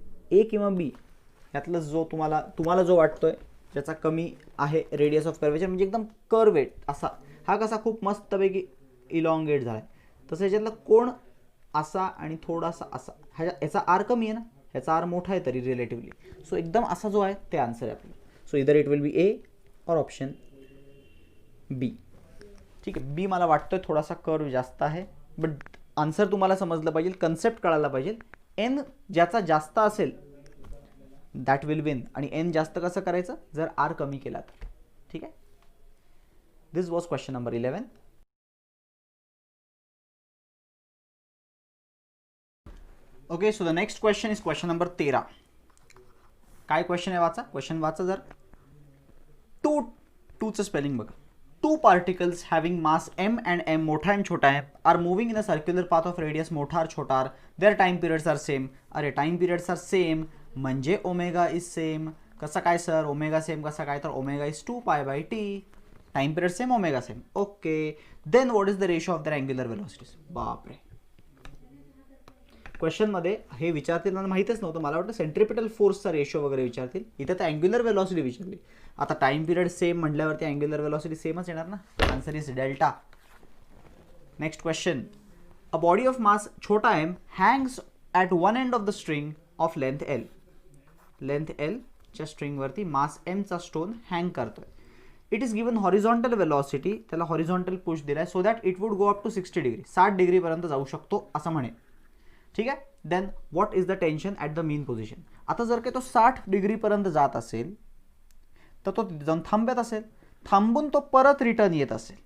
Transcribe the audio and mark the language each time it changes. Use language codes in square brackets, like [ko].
[mr] ए किंवा बी यातलं जो तुम्हाला जो वाटतोय ज्याचा कमी आहे रेडियस ऑफ कर्वेचर, म्हणजे एकदम कर्वेट असा, हा कसा खूप मस्तपैकी इलॉंगेट झाला आहे, तसं याच्यातला कोण असा आणि थोडासा असा, याचा आर कमी आहे ना, ह्याचा आर मोठा आहे तरी रिलेटिव्हली. सो एकदम असा जो आहे ते आन्सर आहे आपलं. [en] So इधर it will be A or option B. [mr] ठीक आहे, बी मला वाटतोय थोडासा कर्व जास्त आहे, बट आन्सर तुम्हाला समजलं पाहिजे, कन्सेप्ट कळायला पाहिजे. एन ज्याचा जास्त असेल [en] That will win. [mr] आणि एन जास्त कसं करायचं? जर आर कमी केला तर. ठीक आहे, [en] This was question number 11. Okay, so the next question is question number 13. [mr] काय क्वेश्चन आहे? वाचा क्वेश्चन, वाचा जर. टूचं स्पेलिंग बघा. [en] 2 particles having mass m and m मोठा and छोटा है are moving in a circular path of radius मोठा और छोटा r. their time periods are same. [mr] अरे [en] time periods are same [mr] म्हणजे ओमेगा इज सेम. कसं काय सर ओमेगा सेम कसं काय? तर omega is 2π/t. [en] Time period same, omega same. Okay, then what is the ratio of their angular velocities? [mr] बापरे, question मध्ये हे विचारतील मला माहितच नव्हतं. मला वाटतं सेंट्रिपिटल फोर्सचा रेशो वगैरे विचारतील. इथे तर अँग्युलर वेलॉसिटी विचारली. आता टाइम पिरियड सेम म्हटल्यावरती अँग्युलर वेलॉसिटी सेमच येणार ना. [en] Answer is delta. Next question. A body of mass छोटा m hangs at one end of the string of length L. [mr] Length L च्या स्ट्रिंगवरती मास एमचा स्टोन हँग करतोय. [en] it is given horizontal velocity, [mr] त्याला horizontal push दिलाय [en] so that it would go up to 60 degree, [mr] 60 डिग्रीपर्यंत जाऊ शकतो असं म्हणे. ठीक आहे, [en] Then what is the tension at the mean position? [mr] आता जर काही तो 60 डिग्रीपर्यंत जात असेल तर तो जाऊन थांबत असेल, थांबून तो परत रिटर्न येत असेल.